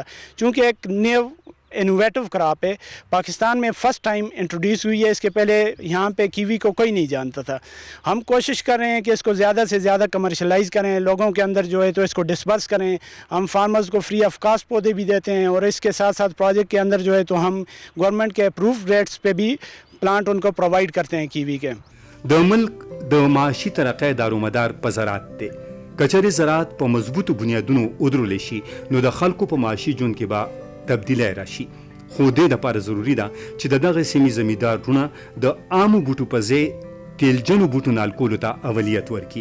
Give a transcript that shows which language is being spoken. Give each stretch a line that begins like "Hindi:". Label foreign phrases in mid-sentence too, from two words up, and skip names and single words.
Urdu: چونکہ ایک
English: new innovative crop
Urdu: ہے، پاکستان میں
English: first time introduce
Urdu: ہوئی ہے، اس کے پہلے یہاں پہ کیوی کو کوئی نہیں جانتا تھا. ہم کوشش کر رہے ہیں کہ اس کو زیادہ سے زیادہ کمرشلائز کریں، لوگوں کے اندر جو ہے تو اس کو ڈسپرس کریں. ہم فارمرز کو
English: free of cost
Urdu: پودے بھی دیتے ہیں اور اس کے ساتھ ساتھ پروجیکٹ کے اندر جو ہے تو ہم گورنمنٹ کے
English: approve rates
Urdu: پہ بھی پلانٹ ان کو پرووائیڈ کرتے ہیں کیوی کے.
Pashto: د ملک د معاشي ترقۍ دارومدار په زراعت دی. کچرې زراعت په مضبوطو بنیادونو ودرول شي نو د خلکو په معاشي ژوند کې به تبدیلی راشي. خو دې دپاره ضروري ده چې د دغه سیمې زمیندارونه د عامو بوټو په ځای تیلجنو بوټو نالکولو ته اولیت ورکړي.